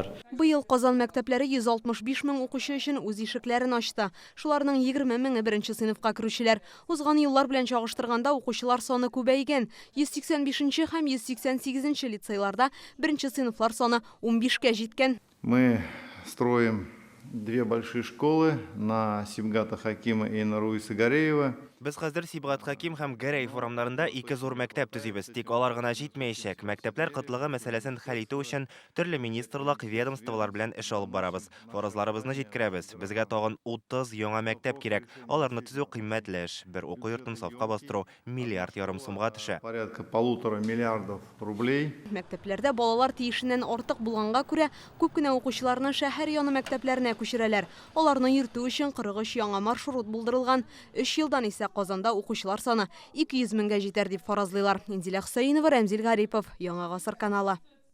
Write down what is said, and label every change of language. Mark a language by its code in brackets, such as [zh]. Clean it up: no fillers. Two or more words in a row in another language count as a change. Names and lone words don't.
[tt] Быел Казан мәктәпләре 165 мең укучы өчен үз ишекләрен ачты. Шуларның 20 меңе беренче сыйныфка керүчеләр. Узган еллар белән чагыштырганда укучылар саны күбәйгән. 185 һәм 188 лицейларда беренче сыйныфлар саны 15-кә җиткән. [ru] Мы строим две большие школы на Сибгата Хакима и на Руиса Гареева. [tt] Без хәзер Сибгат Хаким һәм Гәрәев урамнарында 2 зур мәктәп төзибез. Тик алар гына җитмәячәк. Мәктәпләр кытлыгы мәсьәләсен хәл итү өчен төрле министрлык, ведомстволар белән эш алып барабыз. Фаразларыбызны җиткерәбез. Безгә тагын 30 яңа мәктәп кирәк. Аларны төзү кыйммәтле эш. Бер уку йортын сафка бастыру миллиард ярым сумга төшә. [ru] Порядка 1,5 миллиардов рублей. [tt] Мәктәпләрдә балалар тиешеннән артык булганга күрә күп кенә укучыларны шәһәр яны мәктәпләренә күчерәләр. Аларны йөртү өчен 43 яңа маршрут булдырылган. 3 елдан исә Казанда укучылар саны 200 меңгә җитәр дип фаразлыйлар. Инзилә Хөсәенова, Рамзил Гарипов, Яңа гасыр каналы.